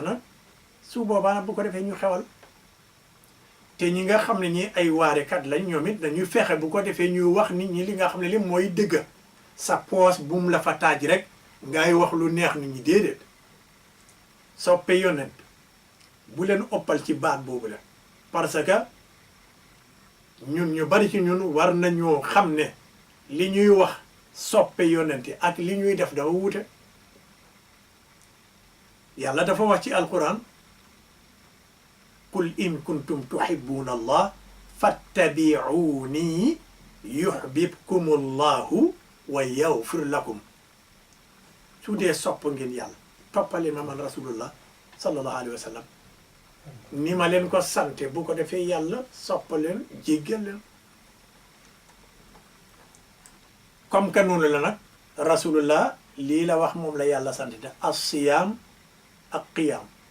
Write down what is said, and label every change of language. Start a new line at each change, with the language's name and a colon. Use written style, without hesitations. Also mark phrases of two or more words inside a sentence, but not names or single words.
Wolof: na su boobaa nag bu ko defee ñu xewal te ñi nga xam ne ñi ay waarekat lañ ñoom it dañuy fexe bu ko defee ñuy wax nit ñi li nga xam ne li mooy dëgg sa poos bu mu la fa taaj rek ngay wax lu neex nit ñi déedéet soppe yonent bu leen oppal ci baat boobu la
French: parce que
Wolof: ñun ñu bari ci ñun war nañoo xam ne li ñuy wax soppe yonent ak li ñuy def dafa wute yàlla dafa wax ci alquran
Arabic: قل إن كنتم تحبون الله فاتبعوني يحببكم الله ويغفر لكم
Wolof: su dee sopp ngeen yàlla toppale ma man rasulullah
Arabic: صلى الله عليه وسلم
Wolof: ni ma leen ko sante bu ko defee yàlla sopp leen jéggal leen
French: comme que
Wolof: noonu la nag rasulullah lii la wax moom la yàlla sant te as-siyaam ak qiyaam